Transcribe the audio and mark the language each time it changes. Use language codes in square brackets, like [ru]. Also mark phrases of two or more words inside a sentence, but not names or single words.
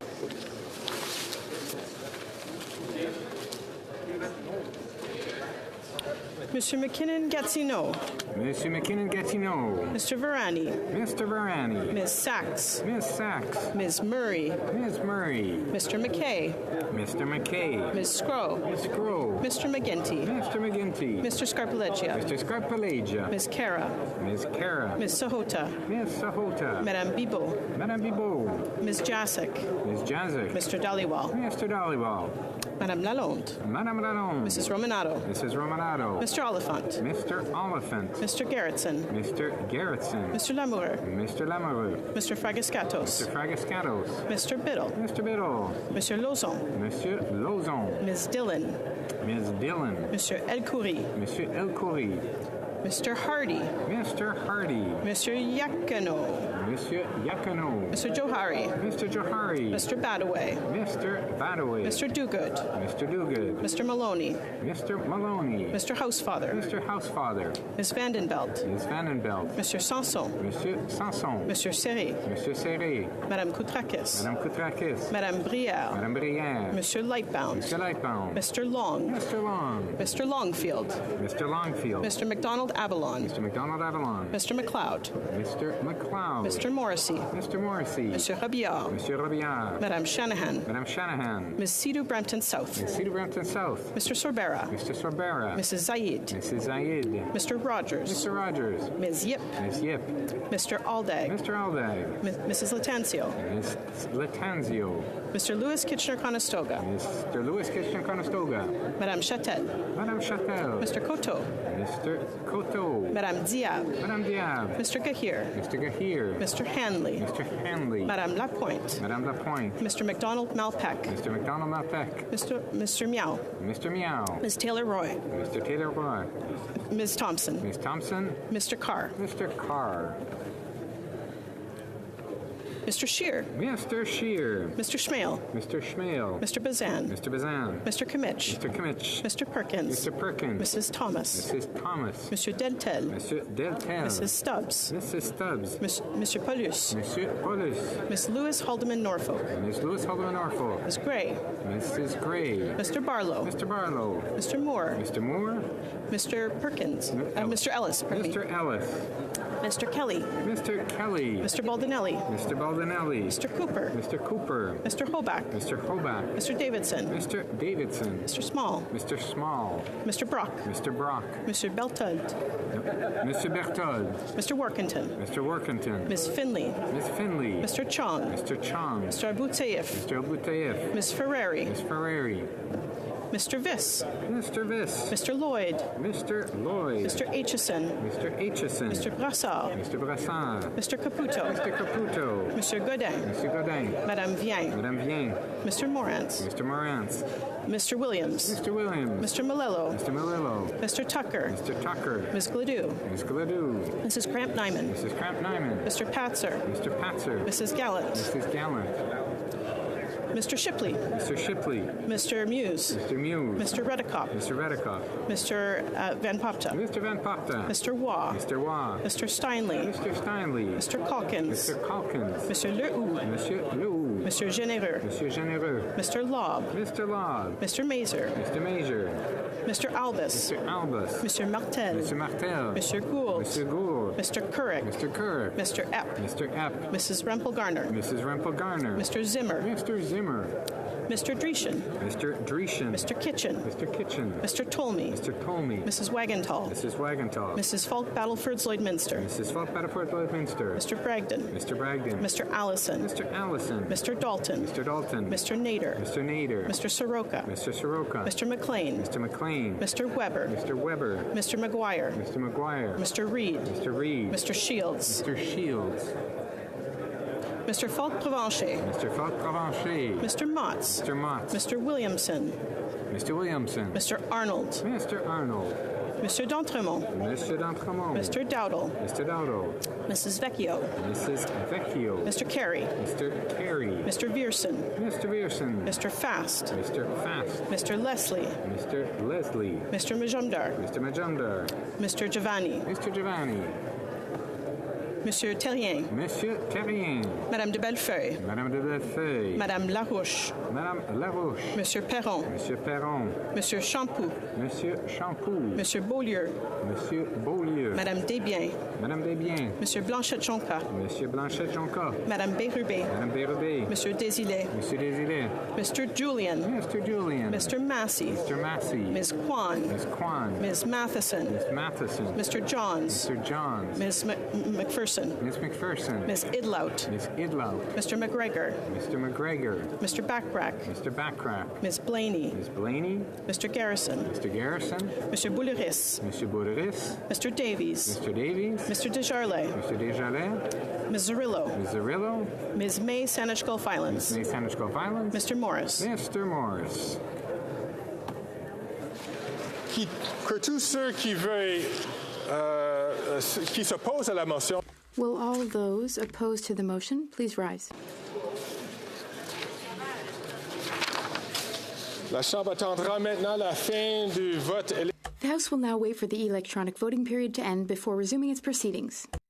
[en] Mr. McKinnon-Gatineau. Mr. McKinnon-Gatineau. Mr. Varani. Mr. Varani. Ms. Sachs. Ms. Sachs. Ms. Murray. Ms. Murray. Mr. McKay. Mr. McKay. Ms. Scrow. Ms. Scrow. Mr. McGinty. Mr. McGinty. Mr. Scarpaleggia. Mr. Scarpaleggia. Ms. Cara. Ms. Cara. Ms. Sahota. Ms. Sahota. Madame Bibot. Madame Bibot. Ms. Jacek. Ms. Jacek. Mr. Dhaliwal. Mr. Dhaliwal. Madame Lalonde. Madame Lalonde. Mrs. Romanato. Mrs. Romanato. Mr. Oliphant. Mr. Oliphant. Mr. Gerritsen. Mr. Gerritsen. Mr. Lamoureux. Mr. Lamoureux. Mr. Fragascatos. Mr. Fragascatos. Mr. Biddle. Mr. Biddle. Monsieur Lauzon. Monsieur Lauzon. Ms. Dillon. Ms. Dillon. Monsieur El Khoury. Monsieur El Khoury. Mr. Hardy. Mr. Hardy. Mr. Yakano. Monsieur Yakano. Mr. Johari. Mr. Johari. Mr. Badaway. Mr. Badaway. Mr. Duguid. Mr. Duguid. Mr. Maloney. Mr. Maloney. Mr. Housefather. Mr. Housefather. Ms. Vandenbelt. Ms. Vandenbelt. Mr. Sanson. Monsieur Sanson. Monsieur Serré. Monsieur Serré. Madame Koutrakis. Madame Koutrakis. Madame Brière. Madame Brière. Monsieur Lightbound. Monsieur Lightbound. Mr. Long. Mr. Long. Mr. Longfield. Mr. Longfield. Mr. McDonald Avalon. Mr. McDonald Avalon. Mr. McLeod. Mr. McLeod. Mr. Morrissey. Mr. Morrissey. Monsieur Robillard. Monsieur Robillard. Madame Shanahan. Madame Shanahan. Ms. Sidhu Brampton South. Ms. Cedar Brampton South. Mr. Sorbera. Mr. Sorbera. Mrs. Zaid. Mrs. Zaid. Mr. Rogers. Mr. Rogers. Ms. Yip. Ms. Yip. Mr. Aldag. Mr. Aldag. Mrs. Latanzio. Ms. Latanzio. Mr. Lewis Kitchener-Conestoga. Mr. Lewis Kitchener-Conestoga. Madame Chatel. Madame Chatel. Mr. Coteau. Mr. Coteau. Madame Diab. Madame Diab. Mr. Gahir. Mr. Gahir. Mr. Hanley. Mr. Hanley. Madame Lapointe. Madame Lapointe. Mr. McDonald Malpeck. Mr. McDonald Malpeck. Mr. Meow. Mr. Meow. Ms. Taylor Roy. Mr. Taylor Roy. Ms. Thompson. Ms. Thompson. Mr. Carr. Mr. Carr. Mr. Shear. Mr. Shear. Mr. Schmale. Mr. Schmale. Mr. Bazan. Mr. Bazan. Mr. Kimmich. Mr. Kimmich. Mr. Perkins. Mr. Perkins. Mrs. Thomas. Mrs. Thomas. Monsieur Deltel. Monsieur Deltel. Mrs. Stubbs. Mrs. Stubbs. Monsieur Paulus. Monsieur Paulus. Miss Lewis Haldeman Norfolk. Miss Lewis Haldeman Norfolk. Miss Gray. Mrs. Gray. Mr. Barlow. Mr. Barlow. Mr. Moore. Mr. Moore. Mr. Perkins. Mr. Ellis. Mr. Ellis. Mr. Kelly. Mr. Kelly. Mr. Baldinelli. Mr. Baldinelli. Mr. Cooper. Mr. Cooper. Mr. Hoback. Mr. Hoback. Mr. Davidson. Mr. Davidson. Mr. Small. Mr. Small. Mr. Brock. Mr. Brock. Mr. Beltud. Mr. Berthold. Mr. Workington. Mr. Workington. Miss Finley. Miss Finley. Mr. Chong. Mr. Chong. Mr. Abutsaif. Mr. Abutayef. Miss Ferrari. Miss Ferrari. Mr. Viss. Mr. Viss. Mr. Lloyd. Mr. Lloyd. Mr. Aitchison. Mr. Aitchison. Mr. Brassard. Mr. Brassard. Mr. Caputo. Mr. Caputo. Monsieur Godin. Monsieur Godin. Madame Vien. Madame Vien. Mr. Morantz. Mr. Morantz. Mr. Williams. Mr. Williams. Mr. Malillo. Mr. Malillo. Mr. Tucker. Mr. Tucker. Ms. Gladue. Ms. Gladue. Mrs. Cramp Nyman. Mrs. Cramp Nyman. Mr. Patzer. Mr. Patzer. Mrs. Gallant. Mrs. Gallant. Mr. Shipley. Mr. Shipley. Mr. Muse. Mr. Muse. Mr. Redicop. Mr. Redicop. Mr. Van Popta. Mr. Van Popta. Mr. Waugh. Mr. Waugh. Mr. Steinley. Mr. Steinley. Mr. Calkins. Mr. Calkins. Monsieur Lehoux. Monsieur Lehoux. Monsieur Généreux. Monsieur Généreux. Mr. Lobb. Mr. Lobb. Mr. Mazer. Mr. Major. Mr. Albus. Mr. Albus. Monsieur Martel. Mr. Martel. Monsieur Gould. Mr. Gould. Mr. Couric. Mr. Couric. Mr. Epp. Mr. Epp. Mrs. Rempel Garner. Mrs. Rempel Garner. Mr. Zimmer. Mr. Zimmer. Mr. Dreeshen. Mr. Dreeshen. Mr. Kitchen. Mr. Kitchen. Mr. Tolmie. Mr. Tolmie. Mrs. Wagenthal. Mrs. Wagenthal. Mrs. Falk Battleford Lloydminster. Mrs. Falk Battleford Lloydminster. Mr. Bragdon. Mr. Bragdon. Mr. Allison. Mr. Allison. Mr. Dalton. Mr. Dalton. Mr. Nader. Mr. Nader. Mr. Soroka. Mr. Soroka. Mr. McLean. Mr. McLean. Mr. Weber. Mr. Weber. Mr. McGuire. Mr. McGuire. Mr. Reed. Mr. Reed. Mr. Shields. Mr. Shields. Mr. Falk Provencher. Mr. Falk Provencher. Mr. Motts. Mr. Motts. Mr. Williamson. Mr. Williamson. Mr. Arnold. Mr. Arnold. Mr. D'Entremont. Mr. D'Entremont. Mr. Dowdle. Mr. Dowdle. Mrs. Vecchio. Mrs. Vecchio. Mr. Carey. Mr. Carey. Mr. Vierson. Mr. Vierson. Mr. Fast. Mr. Fast. Mr. Leslie. Mr. Leslie. Mr. Majumdar. Mr. Majumdar. Mr. Giovanni. Mr. Giovanni. Monsieur Terrien. Monsieur Terrien. Madame de Bellefeuille. Madame de Bellefeuille. Madame Larouche. Madame Larouche. Monsieur Perron. Monsieur Perron. Monsieur Champoux. Monsieur Champoux. Monsieur Beaulieu. Monsieur Beaulieu. Madame Desbiens. Madame Desbiens. Monsieur Blanchette-Jonca. Monsieur Blanchette-Jonca. Madame Bérubé. Madame Bérubé. Monsieur Désilet. Monsieur Désilet. Mr. Julian. Mr. Julian. Mr. Massey. Mr. Massey. Ms. Kwan. Miss Kwan. Ms. Matheson. Miss Matheson. Mr. Johns. Mr. Johns. Ms. McPherson. Miss McPherson. Ms. Idlout. Miss Idlout. Mr. McGregor. Mr. McGregor. Mr. Backrack. Mr. Backrack. Ms. Blaney. Miss Blaney. Mr. Garrison. Mr. Garrison. Monsieur Bouleris. Monsieur Bouleris. Mr. Davies. Mr. Davies. Mr. Desjarlais. Mr. Desjardins. Ms. Zarillo. Ms. Zarillo. Ms. May Saanich Gulf Islands. Miss Saanich Gulf Islands. Mr. Morris. Mr. Morris. [fr] Qui, que tous ceux qui veulent qui s'opposent à la motion. [en] Will all those opposed to the motion please rise? [fr] La Chambre attendra maintenant la fin du vote. [en] The House will now wait for the electronic voting period to end before resuming its proceedings.